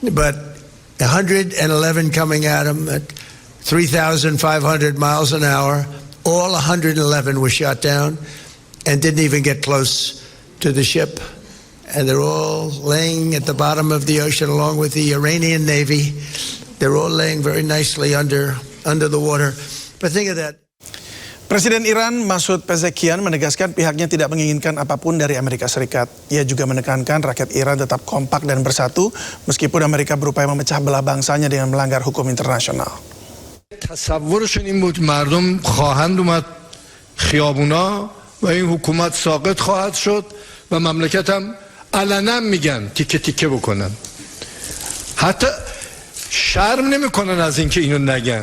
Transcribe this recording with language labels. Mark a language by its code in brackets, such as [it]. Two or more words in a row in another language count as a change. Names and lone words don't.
[en] But 111 coming at them at 3,500 miles an hour. All 111 were shot down and didn't even get close to the ship. And they're all laying at the bottom of the ocean along with the Iranian Navy. They're all laying very nicely under the water. But think of that. [id] Presiden Iran Masoud Pezeshkian menegaskan pihaknya tidak menginginkan apapun dari Amerika Serikat. Ia juga menekankan rakyat Iran tetap kompak dan bersatu meskipun Amerika berupaya memecah belah bangsanya dengan melanggar hukum internasional. [fa] تصورشون این بود مردم خواهند اومد خیابونا و این حکومت ساقط خواهد شد و مملکت هم علنا میگن تیکه تیکه بکنن. حتی شرم نمیکنن از اینکه اینو نگن.